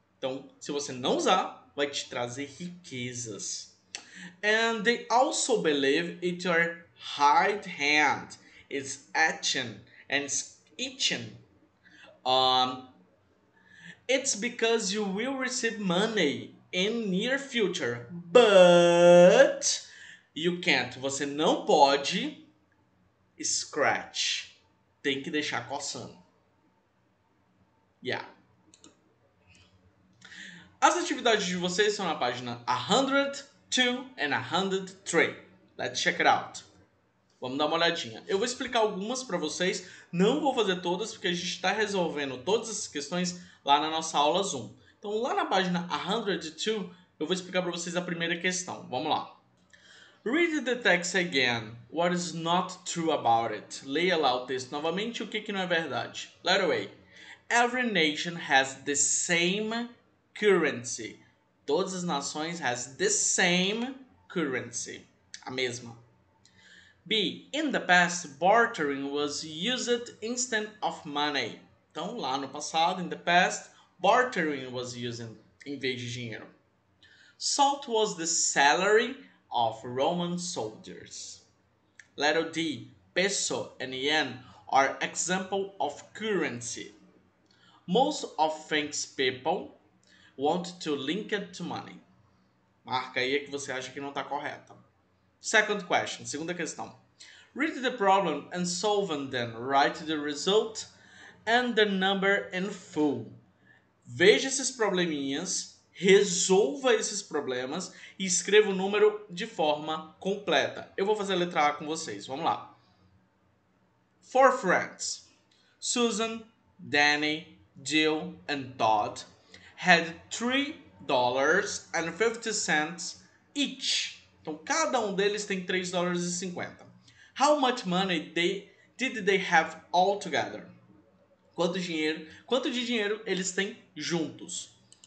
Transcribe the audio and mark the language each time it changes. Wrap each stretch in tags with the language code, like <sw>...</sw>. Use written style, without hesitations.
<pt>Então, se você não usar, vai te trazer riquezas.</pt> <en>And they also believe it your right hand is itching and itching. It's because you will receive money in near future, but you can't.</en> <pt>Você não pode scratch. Tem que deixar coçando. Yeah. As atividades de vocês são na página 102 and 103.</pt> <en>Let's check it out.</en> <pt>Vamos dar uma olhadinha. Eu vou explicar algumas para vocês. Não vou fazer todas, porque a gente está resolvendo todas essas questões lá na nossa aula Zoom. Então, lá na página 102, eu vou explicar para vocês a primeira questão. Vamos lá.</pt> <en>Read the text again. What is not true about it?</en> <pt>Leia lá o texto novamente. O que não é verdade?</pt> <en>Letter A. Every nation has the same currency.</en> <pt>Todas as nações</pt> <en>has the same currency.</en> <pt>A mesma. B.</pt> <en>In the past, bartering was used instead of money.</en> <pt>Então, lá no passado,</pt> <en>in the past, bartering was used</en> <pt>em vez de dinheiro.</pt> <en>Salt was the salary of Roman soldiers. Letter D. Peso and yen are example of currency. Most of things people want to link it to money.</en> <pt>Marca aí a que você acha que não está correta.</pt> <en>Second question,</en> <pt>segunda questão.</pt> <en>Read the problem and solve and then write the result and the number in full.</en> <pt>Veja esses probleminhas, resolva esses problemas e escreva o número de forma completa. Eu vou fazer a letra A com vocês, vamos lá.</pt> <en>4 friends, Susan, Danny, Jill and Todd, had $3.50 each.</en> <pt>Então, cada um deles tem $3,50.</pt> <en>How much money did they have all together?</en> <pt>Quanto de dinheiro eles têm juntos?</pt>